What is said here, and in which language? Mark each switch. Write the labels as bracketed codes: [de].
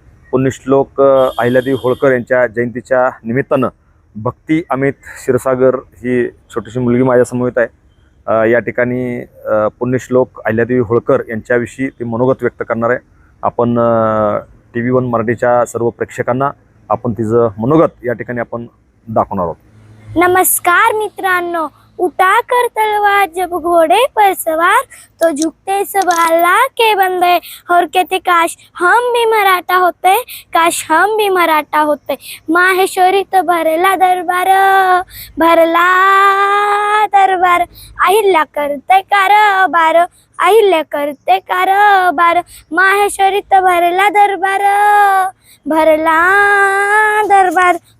[mr] पुण्यश्लोक अहिल्यादेवी होळकर यांच्या जयंतीच्या निमित्तानं भक्ती अमित क्षीरसागर ही छोटीशी मुलगी माझ्या समवेत आहे. या ठिकाणी पुण्यश्लोक अहिल्यादेवी होळकर यांच्याविषयी ती मनोगत व्यक्त करणार आहे. आपण TV1 मराठीच्या सर्व प्रेक्षकांना आपण तिचं मनोगत या ठिकाणी आपण दाखवणार आहोत. नमस्कार मित्रांनो, [hi] उठा कर तलवार जब घोड़े पर सवार तो झुकते सब अल्लाह के बंदे और कहते काश हम भी मराठा होते, काश हम भी मराठा होते. [mr] माहेश्वरी तो भरला दरबार, भरला दरबार. अहिल्या करते कारभार, अहिल्या करते कारभार. माहेश्वरी तो भरला दरबार, भरला दरबार.